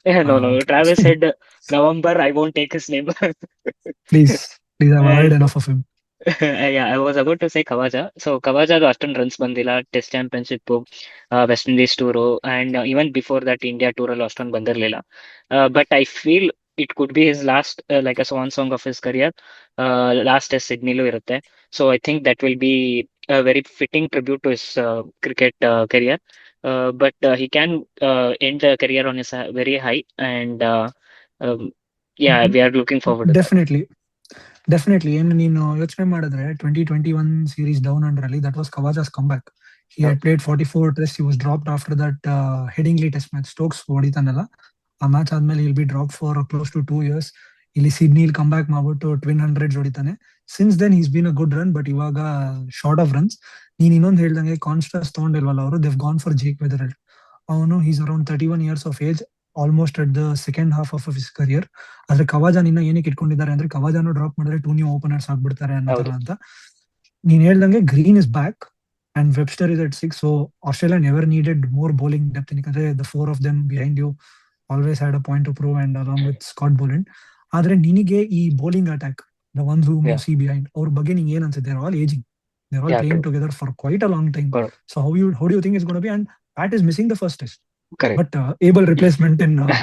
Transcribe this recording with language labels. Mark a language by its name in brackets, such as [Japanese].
[English] No, Travis Head, November, I won't take his name. Please, I've heard And enough of him. yeah, I was about to say Khawaja. [Kannada] So Khawaja ಅಷ್ಟೊಂದು runs ಬಂದಿಲ್ಲ. Test championship, West Indies tour, [English] and even before that [Kannada] India tour ಅಲ್ಲಿ ಅಷ್ಟೊಂದು ಬಂದಿರಲಿಲ್ಲ. [English] But I feel it could be his last like a swan song of his career. [Kannada] Last test ಸಿಡ್ನಿಲೂ ಇರುತ್ತೆ. [English] So I think that will be very fitting tribute to his cricket career. But he can end the career on his very high, and yeah, we are looking forward to that. Definitely. [Kannada] ಏನು ನೀನು ಯೋಚನೆ ಮಾಡಿದ್ರೆ 2021 series down under ಅಲ್ಲಿ [English] That was Khawaja's come back. He had played 44 test. He was dropped after that Headingley test match. [Kannada] Stokes ಹೊಡಿತಾನಲ್ಲ ಆ match ಆದ್ಮೇಲೆ [English] Will be drop for close to 2 years. [Kannada] ಇಲ್ಲಿ ಸಿಡ್ನಿಲ್ come back ಮಾಡ್ಬಿಟ್ಟು twin 100s ಹೊಡಿತಾನೆ. [English] since then is been a good run, [Kannada] but ಇವಾಗ short of runs. ನೀನ್ ಇನ್ನೊಂದು ಹೇಳ್ದಂಗೆ ಕಾನ್ಸ್ಟಾಸ್ ತಗೊಂಡಿಲ್ವಲ್ಲ ಅವರು, [English] They've gone for Jake Weatherald. ಅವನು is around 31 years of age, almost at the second half of his career. [Kannada] ಆದ್ರೆ ಕವಾಜಾನ್ ಇನ್ನ ಏನಕ್ಕೆ ಇಟ್ಕೊಂಡಿದ್ದಾರೆ ಅಂದ್ರೆ ಕವಾಜಾನು ಡ್ರಾಪ್ ಮಾಡಿದ್ರೆ 2 new ಓಪನರ್ಸ್ ಆಗ್ಬಿಡ್ತಾರೆ ಅನ್ನೋ ತರ ಅಂತ. ನೀನ್ ಹೇಳ್ದಂಗೆ [English] Green is back and Webster is at 6. So Australia never needed more bowling depth, ಯಾಕಂದ್ರೆ the 4 of them behind you always had a point to prove, and along with Scott Boland. [Kannada] ಆದ್ರೆ ನಿನಗೆ ಈ bowling attack, [English] the ones whom you see behind, [Kannada] ಅವ್ರ ಬಗ್ಗೆ ನಿಂಗೆ ಏನ್ ಅನ್ಸುತ್ತೆ? [English] They're all aging. They're all playing together for quite a long time. So how do you think it's going to be? And Pat is missing the first test. Correct. But able replacement in